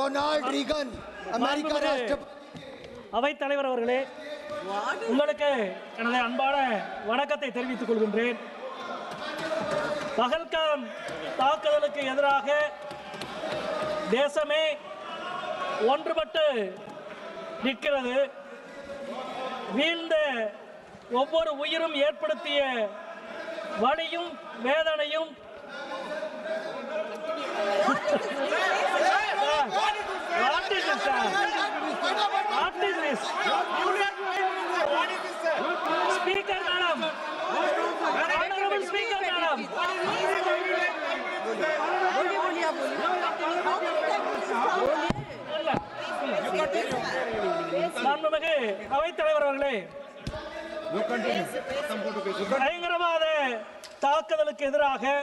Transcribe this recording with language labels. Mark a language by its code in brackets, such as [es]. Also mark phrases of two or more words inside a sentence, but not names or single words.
[hi] रोनाल्ड रीगन अमेरिका राष्ट्रपति [ta] அவைத் தலைவர் அவர்களே, உங்களுக்கு எனது அன்பான வணக்கத்தை தெரிவித்துக் கொள்கின்றேன். பகல்காம் தாக்குதலுக்கு எதிராக தேசமே ஒன்றுபட்டு நிற்கிறது. வீழ்ந்த ஒவ்வொரு உயிரும் ஏற்படுத்திய வலியும் வேதனையும் [en] What is this, sir? What is this? Speaker, madam. Honorable Speaker, madam. [ta] மாண்புமிகு அவைத் தலைவர் அவர்களே, பயங்கரவாத தாக்குதலுக்கு எதிராக